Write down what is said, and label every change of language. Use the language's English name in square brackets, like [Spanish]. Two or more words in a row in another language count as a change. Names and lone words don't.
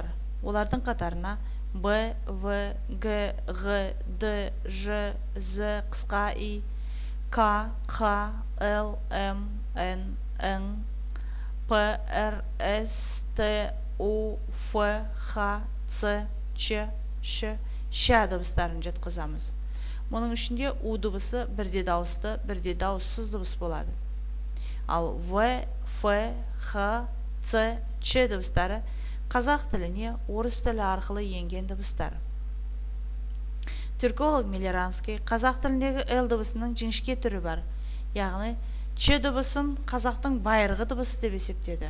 [Kazakh] Олардың қатарына Б, В, Г, Ғ, Д, Ж, З, қысқа И, К, Қ, Л, М, Н, Ң, П, Р, С, Т, У, Ф, Х, Ц, Ч, Ш, Ш дыбыстарын жеткізамыз. Мұның ішінде У дыбысы бірде дауысты, бірде дауыссыз дыбыс болады. Ал В, Ф, Х, Ц, Ч дыбыстары қазақ тіліне орыс тілі арқылы енген дыбыстар. Түрколог Мелеранский қазақ тіліндегі Л дыбысының жіңішке түрі бар, яғни Ч дыбысын қазақтың байырғы дыбысы деп есептеді.